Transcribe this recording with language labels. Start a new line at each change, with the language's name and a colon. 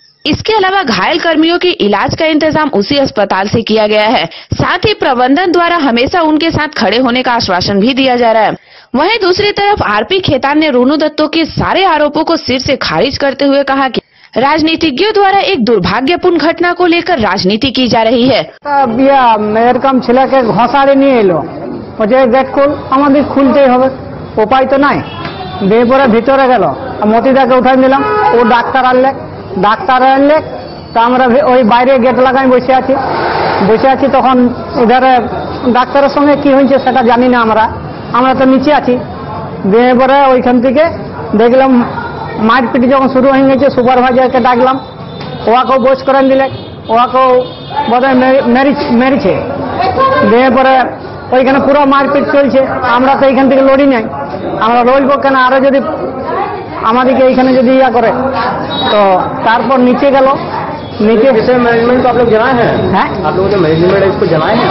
Hindi: इसके अलावा घायल कर्मियों के इलाज का इंतजाम उसी अस्पताल से किया गया है। साथ ही प्रबंधन द्वारा हमेशा उनके साथ खड़े होने का आश्वासन भी दिया जा रहा है। वहीं दूसरी तरफ आरपी खेतान ने रोनू दत्तो के सारे आरोपों को सिर से खारिज करते हुए कहा कि राजनीतिज्ञों द्वारा एक दुर्भाग्यपूर्ण घटना को लेकर राजनीति की जा रही है।
Bangla: এরকম ছেলেকে ঘষাড়ে নিয়ে এলো, বলছে গেট খোল, আমাদের খুলতেই হবে, উপায় তো নাই। দিয়ে পরে ভিতরে গেল, মতিদাকে উঠাই দিলাম, ও ডাক্তার আনলে তা আমরা ওই বাইরে গেট লাগাই বসে আছি। তখন এধারে ডাক্তারের সঙ্গে কি হয়েছে সেটা জানি না, আমরা তো নিচে আছি। দিয়ে পরে ওইখান থেকে দেখলাম মারপিট যখন শুরু হয়ে গেছে, সুপারভাইজারকে ডাকলাম, ওয়াকেও বস করেন দিলে, ওয়াকেও বোধহয় মেরেছে। দিয়ে পরে ওইখানে পুরো মারপিট চলছে। আমরা তো এইখান থেকে লড়ি নাই, আমরা লড়বো কেন? আরো যদি আমাদেরকে এইখানে যদি ইয়া করে তো তারপর নিচে গেল।
Hindi: नीचे मैनेजमेंट को आप लोग जनाए हैं? आप लोगों ने मैनेजमेंट इसको जनाए हैं?